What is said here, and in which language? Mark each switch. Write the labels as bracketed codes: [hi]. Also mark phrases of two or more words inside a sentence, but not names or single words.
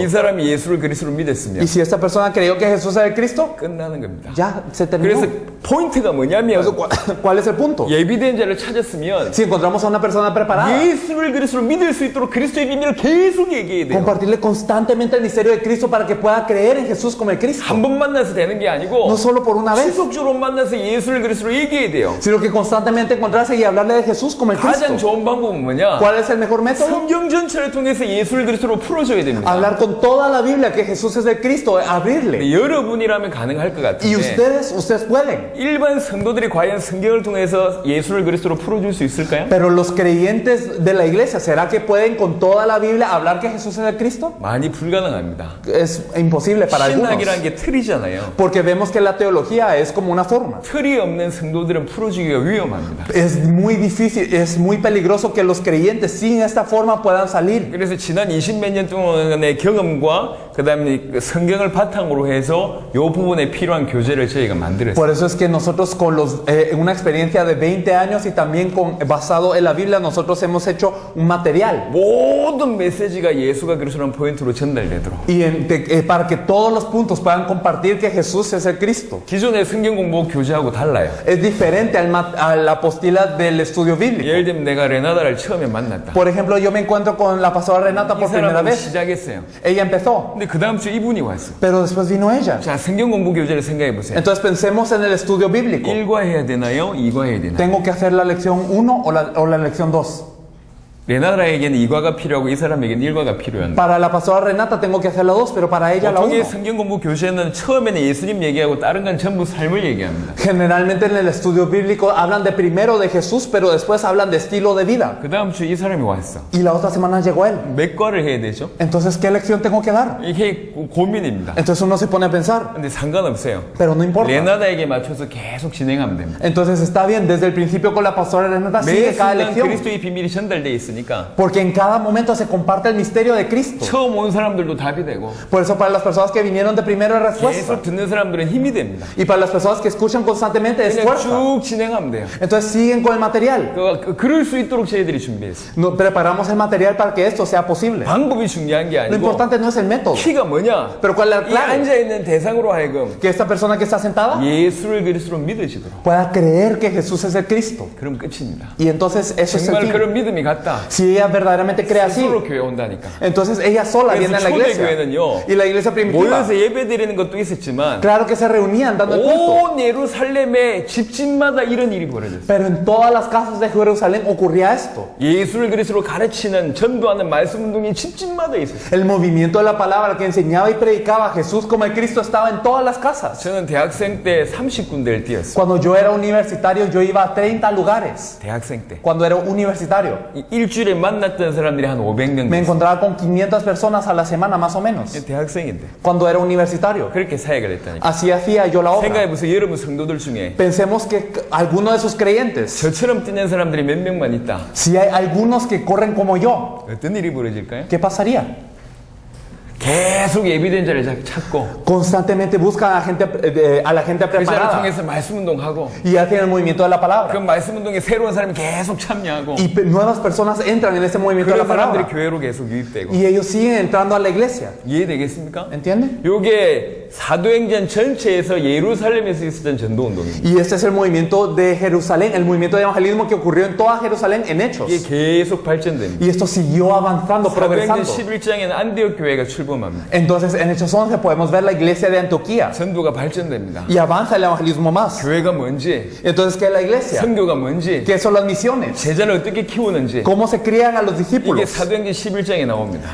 [ko] 이 사람이 예수를 그리스도로 믿었으면 [es] Y si esta persona creyó que Jesús es el Cristo, [ko] 끝나는 겁니다. [es] ya se terminó. [ko] 그래서 포인트가 뭐냐면 [es] Entonces, ¿cuál es el punto? [ko] 예비된 자를 찾았으면 [es] Si encontramos a una persona preparada, [ko] 예수를 그리스도로 믿을 수 있도록 그리스도의 비밀을 계속 얘기해야 돼요. [es] compartirle constantemente el misterio de Cristo para que pueda creer en Jesús como el Cristo. [ko] 한 번 만나서 되는 게 아니고 [es] No solo por una vez, [ko] 지속적으로 만나서 예수를 그리스도로 얘기해야 돼요. [es] sino que constantemente encontrarse y hablarle de Jesús como el [ko] 가장 [es] Cristo. [ko] 좋은 방법은 뭐냐? [es] ¿Cuál es el mejor método? [ko] 성경 전체를 통해서 예수를 그리스도로 풀어줘야 됩니다. [es] Hablar con toda la Biblia que Jesús es el Cristo, abrirle. [ko] 여러분이라면 가능할 것 [es] Y [ko] 같은데 [es] ustedes pueden. [ko] 일반 성도들이 과연 성경을 통해서 예수를 그리스도로 풀어줄 수 있을까요? [es] Pero los creyentes de la iglesia, ¿será que pueden con toda la Biblia hablar que Jesús es el Cristo? [ko] 많이 불가능합니다. [es] Es imposible para algunos. [ko] 신학이라는 게 틀이잖아요. [es] Porque vemos que la teología es como una forma. [ko] 틀이 없는 성도들은 풀어주기가 위험합니다. [es] Es muy difícil, es muy peligroso que los creyentes sin esta forma puedan salir. [ko] 그래서 지난 20몇 년 동안의 경험과 그 다음에 성경을 바탕으로 해서 이 부분에 필요한 교재를 저희가 만들었어요. [es] Por eso es que nosotros con una experiencia de 20 años y también basado en la Biblia, nosotros hemos hecho un material. [ko] 모든 메시지가 예수가 그리스도라는 포인트로 전달되도록. [es] Y para que todos los puntos puedan compartir que Jesús es el Cristo. [ko] 기존의 성경 공부 교재하고 달라요. [es] Es diferente a la apostila del estudio bíblico. [ko] 예를 들면 내가 레나다를 처음에 만났다. [es] Por ejemplo, yo me encuentro con la pastora Renata [ko] 이 [es] por primera [ko] 사람하고 [es] vez. [ko] 시작했어요. [es] Ella empezó, [ko] 근데 그 다음 주에 이분이 왔어. [es] pero después vino ella. [ko] 자, 성경 공부 교재를 생각해 보세요. [es] Entonces pensemos en el estudio bíblico. [ko] 1과 해야 되나요? 2과 해야 되나요? [es] ¿Tengo que hacer la lección 1 o la lección 2? [ko] 레나다에게는 2과가 필요하고 이 사람에게는 1과가 필요한 거예요. [es] Para la pastora Renata tengo que hacer la 2, pero para ella la [ko] 보통의 [es] 1. [ko] 성경 공부 교재는 처음에는 예수님 얘기하고 다른 건 전부 삶을 얘기합니다. [es] Generalmente en el estudio bíblico hablan de primero de Jesús, pero después hablan de estilo de vida. [ko] 그 다음 주에 이 사람이 왔어. [es] Y la otra semana llegó él. [ko] 몇 과를 해야 되죠? [es] Entonces, ¿qué lección tengo que dar? [ko] 이게 고민입니다. [es] Entonces uno se pone a pensar, [ko] 근데 상관없어요. [es] pero no importa. [ko] 레나다에게 맞춰서 계속 진행하면 됩니다. [es] Entonces está bien, desde el principio con la pastora Renata [ko] 매 [es] sigue cada [ko] 순간 [es] lección. [ko] 그리스도의 비밀이 전달되어 있으니까 [es] Porque en cada momento se comparte el misterio de Cristo. [ko] 처음 온 사람들도 답이 되고 [es] Por eso para las personas que vinieron de primero es respuesta. [ko] 계속 듣는 사람들은 힘이 됩니다. [es] Y para las personas que escuchan constantemente es [ko] 그냥 [es] fuerza. [ko] 쭉 진행하면 돼요. [es] Entonces siguen con el material. [ko] 그럴 수 있도록 저희들이 준비했어요. [es] Preparamos el material para que esto sea posible. [ko] 방법이 중요한 게 [es] Lo [ko] 아니고 [es] importante no es el método. [ko] 키가 뭐냐? [es] Pero ¿cuál es la [ko] 이 [es] clave? [ko] 앉아있는 대상으로 하여금 [es] Que esta persona que está sentada [ko] 예수를 그리스도로 믿으시도록. [es] pueda creer que Jesús es el Cristo. [ko] 그럼 끝입니다. [es] Y entonces eso es el [ko] 정말 [es] fin. [ko] 그런 믿음이 같다. [es] Si ella verdaderamente cree así, [ko] 스스로 교회 온다니까. [es] entonces ella sola [ko] 그래서 [es] viene a la iglesia. [ko] 초대교회는요, [es] Y la iglesia primitiva, [ko] 모여서 예배 드리는 것도 있었지만 [es] claro que se reunían dando el culto. [ko] 온 예루살렘의 집집마다 이런 일이 벌어졌어요. [es] Pero en todas las casas de Jerusalén ocurría esto. [ko] 예수를 그리스도로 가르치는 전도하는 말씀 운동이 집집마다 있었어요. [es] El movimiento de la palabra que enseñaba y predicaba a Jesús como el Cristo estaba en todas las casas. [ko] 저는 대학생 때 30군데를 뛰었어요. [es] Cuando yo era universitario, yo iba a 30 lugares. [ko] 대학생 때. [es] Cuando era universitario. [ko] 일주일 일주일에 만났던 사람들이 한 500명 [es] Me [ko] 됐어요. [es] encontraba con 500 personas a la semana más o menos, [ko] 대학생인데 [es] cuando era universitario. [ko] 그렇게 사역을 했다니까. [es] Así hacía yo la obra. [ko] 생각해보세요. 여러분 성도들 중에 [es] Pensemos que alguno de esos creyentes, [ko] 저처럼 뛰는 사람들이 몇 명만 있다. [es] si hay algunos que corren como yo, [ko] 어떤 일이 벌어질까요? [es] ¿qué pasaría? [ko] 계속 예비된 자를 찾고 [es] Constantemente buscan a la gente [ko] 그 자를 [es] preparada [ko] 통해서 말씀 운동하고 [es] y hacen el movimiento de la [ko] 그 [es] palabra. [ko] 말씀 운동에 새로운 사람이 계속 참여하고 [es] Y nuevas personas entran en ese movimiento de la [ko] 그런 사람들이 [es] palabra. [ko] 교회로 계속 유입되고 [es] Y ellos siguen entrando a la iglesia. [ko] 이해되겠습니까? [es] ¿Entienden? [ko] 요게 사도행전 전체에서 예루살렘에서 있었던 전도 운동입니다. [es] Y este es el movimiento de Jerusalén, el movimiento de evangelismo que ocurrió en toda Jerusalén en Hechos. [ko] 이게 계속 발전됩니다. [es] Y esto siguió avanzando, [ko] 사도행전 [es] progresando. [ko] 11장에는 안디옥 교회가 출범합니다. [es] Entonces en Hechos 11 podemos ver la iglesia de Antioquía. [ko] 전도가 발전됩니다. [es] Y avanza el evangelismo más. [ko] 교회가 뭔지, [es] Entonces, ¿qué es la iglesia? [ko] 선교가 뭔지, [es] ¿Qué son las misiones? [ko] 제자를 어떻게 키우는지 [es] ¿Cómo se crían a los [ko] 이게 [es] discípulos? [ko] 사도행전 11장에 나옵니다.